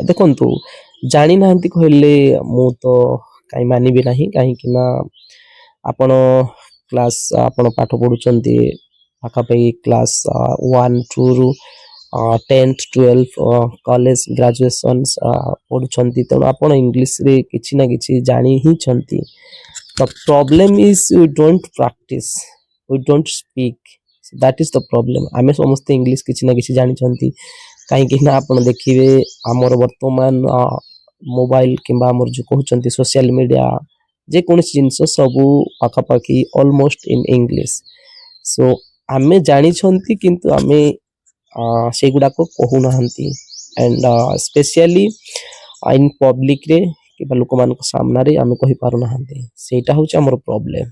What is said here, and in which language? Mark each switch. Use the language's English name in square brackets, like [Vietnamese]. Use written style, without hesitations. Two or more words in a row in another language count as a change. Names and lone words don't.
[Odia] ଦେଖନ୍ତୁ ଜାଣିନାହାନ୍ତି କହିଲେ ମୁଁ ତ କାହିଁ ମାନିବି ନାହିଁ, କାହିଁକି ନା ଆପଣ କ୍ଲାସ୍ ଆପଣ ପାଠ ପଢ଼ୁଛନ୍ତି ପାଖାପାଖି କ୍ଲାସ୍ 1-2ରୁ 10th 12th [English] college graduations [Odia] ପଢ଼ୁଛନ୍ତି, ତେଣୁ ଆପଣ ଇଂଲିଶରେ କିଛି ନା କିଛି ଜାଣି ହିଁ। [English] The problem is we don't practice, we don't speak. So that is the problem. [Odia] ଆମେ ସମସ୍ତେ ଇଂଲିଶ କିଛି ନା କିଛି ଜାଣିଛନ୍ତି, କାହିଁକି ନା ଆପଣ ଦେଖିବେ ଆମର ବର୍ତ୍ତମାନ ମୋବାଇଲ କିମ୍ବା ଆମର ଯେଉଁ କହୁଛନ୍ତି [English] social media [Odia] ଯେକୌଣସି ଜିନିଷ ସବୁ ପାଖାପାଖି [English] almost in English. [Odia] ସୋ ଆମେ ଜାଣିଛନ୍ତି କିନ୍ତୁ ଆମେ ସେଗୁଡ଼ାକ କହୁନାହାନ୍ତି [English] and specially in publicରେ [Odia] କିମ୍ବା ଲୋକମାନଙ୍କ ସାମ୍ନାରେ ଆମେ କହିପାରୁନାହାନ୍ତି, ସେଇଟା ହେଉଛି ଆମର ପ୍ରୋବ୍ଲେମ୍।